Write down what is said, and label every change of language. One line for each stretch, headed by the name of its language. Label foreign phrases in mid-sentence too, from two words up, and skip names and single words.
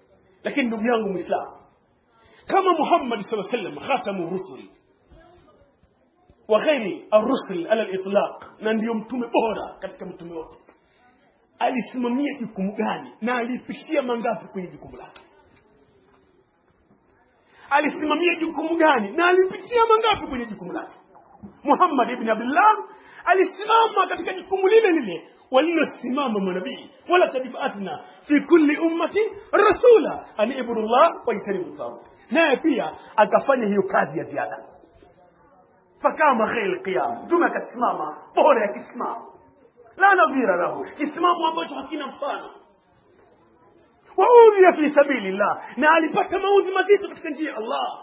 Swahili: Lakini ndugu yangu Muislamu, kama Muhammad
Arabic: صلى الله عليه وسلم خاتم الرسل وخير الرسل على الإطلاق,
Swahili: na ndio mtume bora katika mitume wote, alisimamia jukumu gani na alipitia mangapi kwenye jukumu lake? Alisimamia jukumu gani na alipitia mangapi kwenye jukumu lake? Muhammad ibn Abdullah alisimama katika jukumu lile lile walilosimama manabii,
Arabic: ولقد بعثنا في كل أمة رسولا أن اعبدوا الله واجتنبوا الطاغوت.
Swahili: Naye pia akafanya hiyo kazi ya ziada.
Arabic: فقام خير قيام,
Swahili: mtume akasimama bora ya kisimamo,
Arabic: لا نظير له,
Swahili: kisimamo ambacho hakina mfano.
Arabic: وأوذي في سبيل الله,
Swahili: na alipata maudhi mazito katika njia ya Allah.